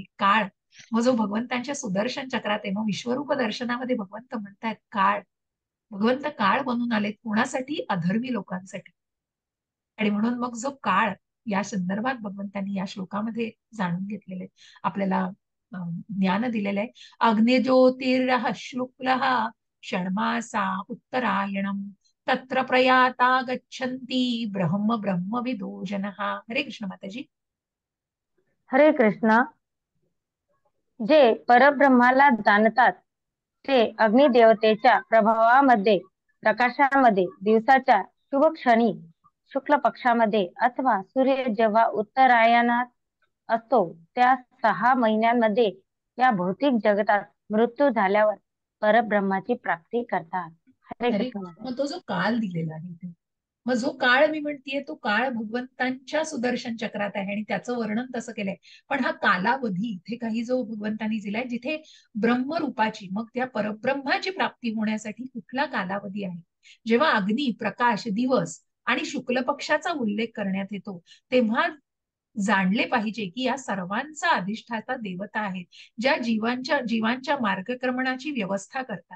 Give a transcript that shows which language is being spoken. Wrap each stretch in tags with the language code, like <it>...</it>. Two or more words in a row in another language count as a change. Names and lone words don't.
<mr>काळ, मग जो भगवंतांच्या सुदर्शन चक्रात आहे, मग विश्वरूप दर्शनामध्ये भगवंत म्हणतायत काळ, भगवंत काळ बनून आलेत कोणासाठी? अधर्मी लोकांसाठी. आणि म्हणून मग जो काळ या संदर्भात भगवंतांनी या श्लोकामध्ये जाणून घेतलेले, आपल्याला ज्ञान दिलेलं आहे.</mr> <sa>अग्निज्योतिर्ह शुक्ल षण्मासा उत्तरायणम तत्र प्रयाता गच्छन्ति ब्रह्म ब्रह्मविदो जनः.</sa> <mr>हरे कृष्ण माताजी. हरे कृष्ण. जे परब्रह्माला जाणतात ते अग्निदेवतेच्या प्रभावामध्ये, प्रकाशामध्ये, दिवसाच्या शुभ क्षणी, शुक्ल पक्षामध्ये अथवा सूर्य जेव्हा उत्तरायणात असतो त्या 6 महिन्यांमध्ये या भौतिक जगतात मृत्यू झाल्यावर परब्रह्माची प्राप्ती करतात. हरे हरे कृष्ण कृष्ण. माता. मग तो जो काल दिलेला आहे ते, मग जो काळ मी म्हणतीये तो काळ भगवंतांच्या सुदर्शन चक्रात आहे आणि त्याचं वर्णन तसं केलंय. पण हा कालावधी इथे काही जो भगवंतांनी दिलाय, जिथे ब्रह्मरूपाची, मग त्या परब्रह्माची प्राप्ती होण्यासाठी कुठला कालावधी आहे, जेव्हा अग्नी, प्रकाश, दिवस आणि शुक्ल पक्षाचा उल्लेख करण्यात येतो, तेव्हा जाणले पाहिजे की या सर्वांचा अधिष्ठाता देवता आहेत, ज्या जीवांच्या मार्गक्रमणाची व्यवस्था करतात.</mr>